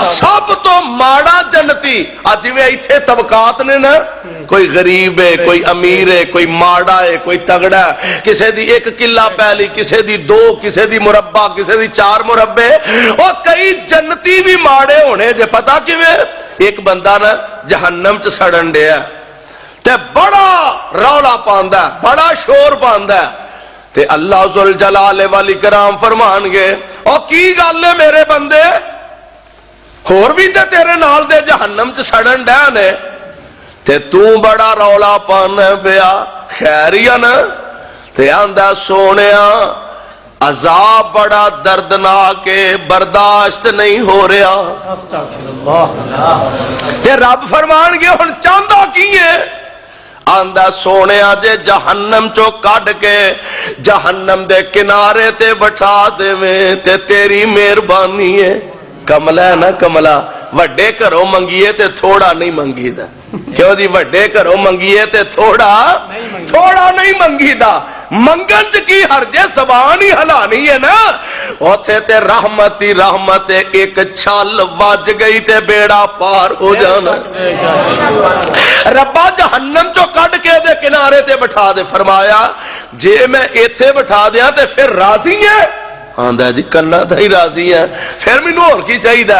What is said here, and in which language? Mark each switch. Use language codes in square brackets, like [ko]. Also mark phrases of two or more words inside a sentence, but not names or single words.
[pa] سب تو ماڑا جنتی اج میں ایتھے طبقات نے نا کوئی غریب ہے کوئی امیر ہے کوئی ماڑا ہے کوئی تگڑا ہے کسے دی ایک قلہ پہلی کسے دی دو کسے دی مربع کسے دی 4 مربع اور کئی جنتی بھی ماڑے ہونے جے پتہ کیویں ایک بندہ نا جہنم چ سڑن ڈیا تے بڑا رولا پاندا ہے بڑا شور پاندا ہے تے اللہ [ar] ذوالجلال والاکرام [pa] فرمان گے او کی گل ہے میرے بندے ہور بھی تے تیرے نال دے جہنم چ سڑن ڈیا نے تے تو بڑا رولا پانا پیا خیر ہی نا تے آندا سونیا عذاب بڑا دردناک برداشت نہیں ہو رہا تے رب فرمان گے ہن چاہندا کی ہے آندا سونیا جے جہنم چو کڈ کے جہنم دے کنارے تے بٹھا دیویں تے تیری مہربانی ہے کملا ہے نا کملا وڈے گھروں منگیے تے تھوڑا نہیں منگی دا کیوں جی وڈے گھروں منگیے تے تھوڑا نہیں منگی دا منگن چ کی ہر جے زبان ہی ہلانی ہے نا اوتھے تے رحمت ہی رحمت ہے، اک چھل وج گئی تے بیڑا پار ہو جانا. ربا جہنم چو کٹ کے دے کنارے تے بٹھا دے. فرمایا جے میں ایتھے بٹھا دتا تے فیر راضی ہے? آندا جی کنا دا ہی راضی ہے، فیر مینوں ہور کی چاہیدا?